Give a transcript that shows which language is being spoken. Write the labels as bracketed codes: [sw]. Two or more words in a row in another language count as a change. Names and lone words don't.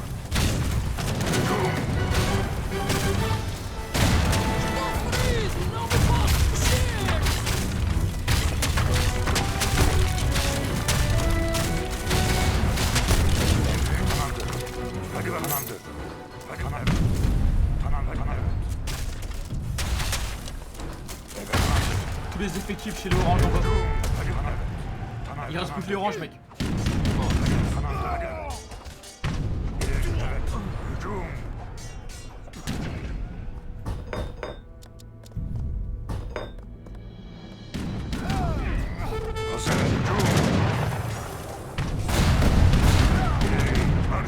[tr] Hücum. Tamamdır. Hadi bakalım. Tamamdır. Hadi tamam. Tamam, tamam. Evet, tamamdır. [fr] tous les effectifs chez l'Orange en bas. [tr] Hadi bana. Tamam. [fr] Il reste plus que les Oranges, mec. [tr] Tamamdır, hadi. İleri, evet. Hücum. Hazır, hücum. İleri, marş.